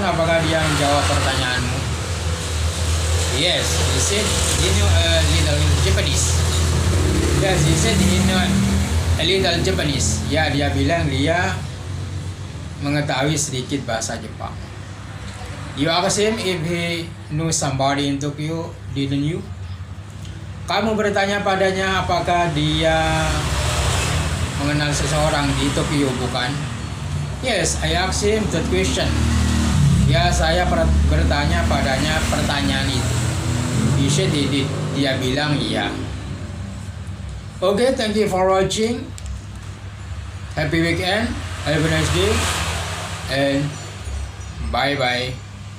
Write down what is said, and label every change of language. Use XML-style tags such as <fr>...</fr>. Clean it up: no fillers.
<id>Apakah dia menjawab pertanyaanmu?</id> <en>Yes, he said he knew a little Japanese. Yes, he said he knew a little Japanese.</en> <id>Ya, dia bilang dia mengetahui sedikit bahasa Jepang.</id> <en>You asked him if he knew somebody in Tokyo, didn't you?</en> <id>Kamu bertanya padanya apakah dia mengenal seseorang di Tokyo, bukan?</id> <en>Yes, I asked him that question.</en> <id>Ya, saya bertanya padanya pertanyaan itu.</id> <en>He said he did.</en> <id>Dia bilang iya.</id> <en>Okay, thank you for watching. Happy weekend. Have a nice day. And bye-bye.</en>